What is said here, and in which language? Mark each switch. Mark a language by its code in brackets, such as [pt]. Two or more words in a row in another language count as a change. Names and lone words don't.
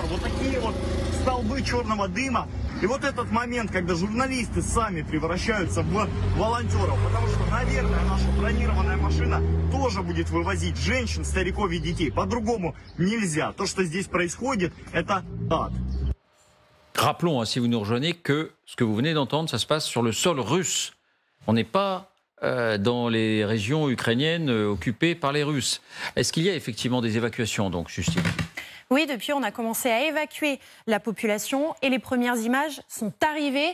[ru] Вот такие вот столбы черного дыма. И вот этот момент, когда журналисты сами превращаются в волонтеров, потому что, наверное, наша бронированная машина тоже будет вывозить женщин, стариков и детей. По-другому нельзя. То, что здесь происходит, это ад. [fr] Rappelons, si vous nous rejoignez, que ce que vous venez d'entendre, ça se passe sur le sol russe. On n'est pas dans les régions ukrainiennes occupées par les Russes. Est-ce qu'il y a effectivement des évacuations, donc, Justine ? Oui, depuis, on a commencé à évacuer la population et les premières images sont arrivées.